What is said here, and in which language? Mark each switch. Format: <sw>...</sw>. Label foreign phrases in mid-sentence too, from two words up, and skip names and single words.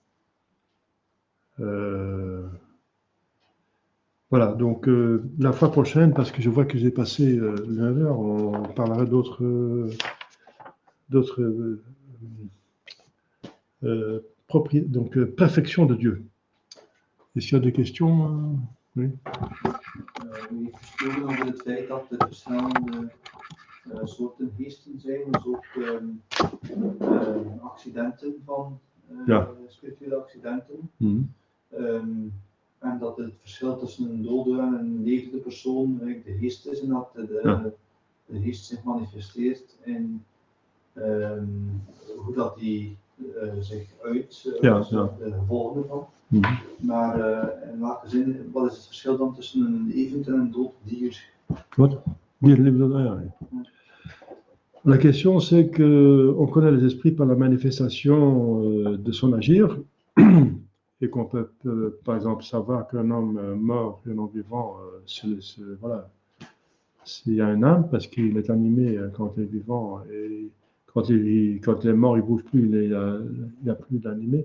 <fr>Voilà, donc la fois prochaine, parce que je vois que j'ai passé l'1 heure, on parlera d'autres donc perfection de Dieu. Est-ce qu'il y a des questions? Oui.</fr> <nl>U heeft gesproken over het feit dat er verschillende soorten geesten zijn, dus ook accidenten van spirituele accidenten. En dat het verschil tussen een dode en een levende persoon eigenlijk de geest is en dat de geest zich manifesteert in hoe dat die zich uit, de gevolgen ervan. Maar in welke zin, wat is het verschil dan tussen een levend en een dood dier? Wat?</nl> <fr>La question c'est que on connaît les esprits par la manifestation de son agir et qu'on peut par exemple savoir qu'un homme mort et un homme vivant, voilà, s'il y a une âme parce qu'il est animé quand il est vivant et quand il est mort il bouge plus, il n'y a plus d'animé.</fr>